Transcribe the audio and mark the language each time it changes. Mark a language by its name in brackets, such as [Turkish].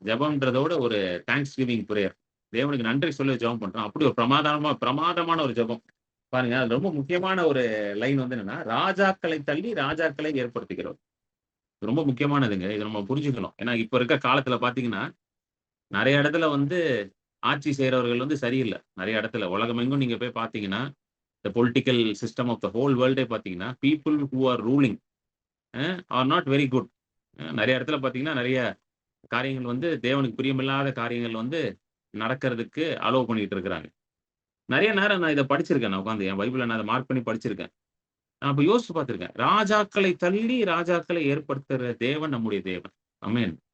[Tamil] ஜெபம்ன்றதோட ஒரு thanks giving prayer, தேவனுக்கு நன்றி சொல்லி ஜெபம் பண்றான். அப்படி ஒரு பிரமாதமான ஒரு ஜெபம் பாருங்க. அது ரொம்ப முக்கியமான ஒரு லைன் வந்து என்னன்னா, ராஜாக்களை தள்ளி ராஜாக்களை ஏற்படுத்துகிறோம். ரொம்ப முக்கியமானதுங்க. இதை நம்ம புரிஞ்சுக்கணும். ஏன்னா இப்ப இருக்க காலத்துல பாத்தீங்கன்னா நிறைய இடத்துல வந்து ஆட்சி செய்யறவர்கள் வந்து சரியில்லை. நிறைய இடத்துல உலகமெங்கும் நீங்க போய் பாத்தீங்கன்னா, [English] the political system of the whole world பாத்தீங்கன்னா, people who are ruling are not very good. [Tamil] நிறைய இடத்துல பாத்தீங்கன்னா நிறைய காரியங்கள் வந்து தேவனுக்கு பிரியமில்லாத காரியங்கள் வந்து நடக்கிறதுக்கு அலோவ் பண்ணிட்டு இருக்கிறாங்க. நிறைய நேரம் நான் இதை படிச்சிருக்கேன். நான் உட்காந்து என் பைபிளை நான் அதை மார்க் பண்ணி படிச்சிருக்கேன். நான் அப்ப யோசிச்சு பார்த்திருக்கேன். ராஜாக்களை தள்ளி ராஜாக்களை ஏற்படுத்துற தேவன் நம்முடைய தேவன். ஆமென்.